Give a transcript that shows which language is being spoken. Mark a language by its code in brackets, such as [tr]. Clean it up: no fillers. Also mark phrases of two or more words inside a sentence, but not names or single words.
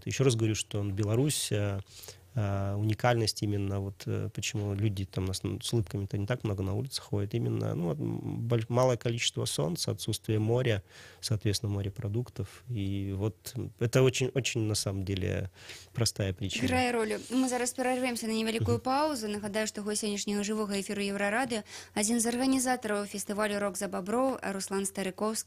[ru] Еще раз говорю, что Беларусь, уникальность именно, вот почему люди там с улыбками-то не так много на улице ходят, именно, ну, малое количество солнца, отсутствие моря, соответственно, морепродуктов. И вот это очень, на самом деле, простая причина. [be] Грае роль. Мы зараз перервемся на невялікую паузу. Нагадаю, што гость сённяшняга жывога эфіру Еўрарадыё адзін з арганізатараў фестывалю «Рок за бобров» Руслан Старыковскі.